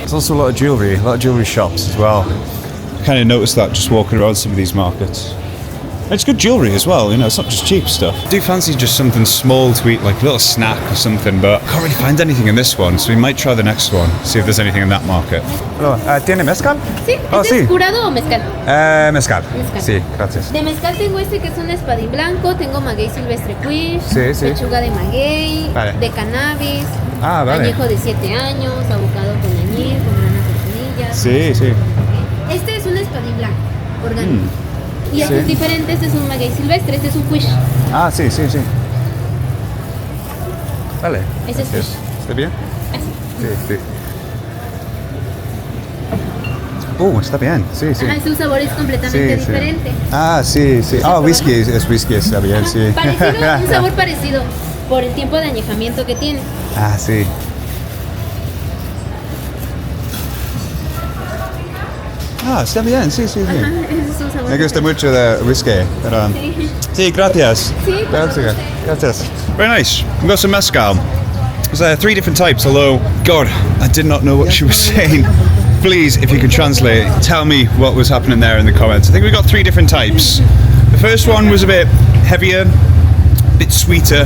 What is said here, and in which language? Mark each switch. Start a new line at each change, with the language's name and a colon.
English: There's also a lot of jewellery shops as well. I kind of noticed that just walking around some of these markets. It's good jewellery as well, you know, it's not just cheap stuff. I do fancy just something small to eat, like a little snack or something, but I can't really find anything in this one, so we might try the next one, see if there's anything in that market. Hello,
Spanish: ¿tiene mezcal? Sí, ¿este es curado o mezcal? Mezcal. Mezcal. Sí, gracias. De mezcal tengo este que es un espadín blanco, tengo maguey silvestre quiche, Sí. pechuga de maguey, Vale. de cannabis, Vale. añejo de 7 años, abocado con añil, con granas de semillas. Sí. Este es un espadín blanco, orgánico. Y este es diferente, este es un maguey silvestre, este es un quiche. Sí. Vale. Ese es quiche. ¿Está bien? Así. Sí. Está bien, sí. Ajá, su sabor es completamente diferente. Sí. Whisky, es whisky, está bien, sí. Parecido, un sabor parecido, por el tiempo de añejamiento que tiene. Sí. Está bien, sí. Ajá, ese es un sabor. Me gusta mucho de whisky, pero... Sí, gracias. Sí, Gracias.
English: Very nice. We've got some mezcal. There's 3 different types, although, God, I did not know what she was saying. Please, if you could translate, tell me what was happening there in the comments. I think we got 3 different types. The first one was a bit heavier, a bit sweeter.